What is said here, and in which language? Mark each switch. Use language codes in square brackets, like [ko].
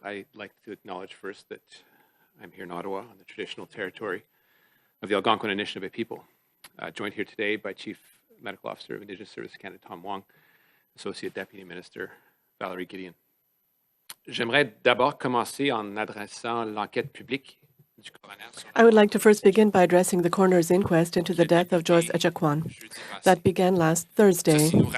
[en] I'd like to acknowledge first that I'm here in Ottawa on the traditional territory of the Algonquin and Anishinaabe people. Joined here today by Chief Medical Officer of Indigenous Services Canada, Tom Wong, Associate Deputy Minister, Valerie Gideon. [fr] J'aimerais d'abord commencer en adressant l'enquête publique. [en] I would like to first begin by addressing the coroner's inquest into the death of Joyce Echaquan that began last Thursday.